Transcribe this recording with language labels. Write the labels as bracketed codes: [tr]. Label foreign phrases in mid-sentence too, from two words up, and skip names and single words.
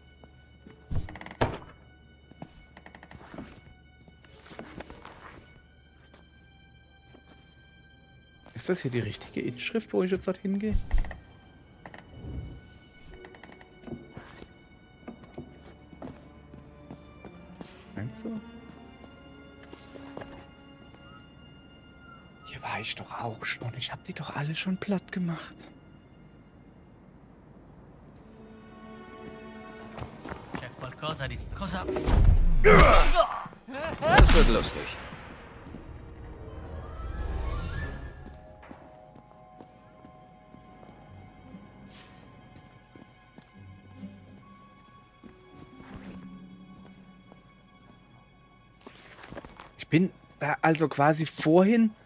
[de] Ist das hier die richtige Inschrift, wo ich jetzt dorthin gehe? Meinst du? Hier war ich doch auch schon. Ich habe die doch alle schon platt gemacht. [it] C'è qualcosa di... Cosa? [de] Das wird lustig. Ich bin da also quasi vorhin...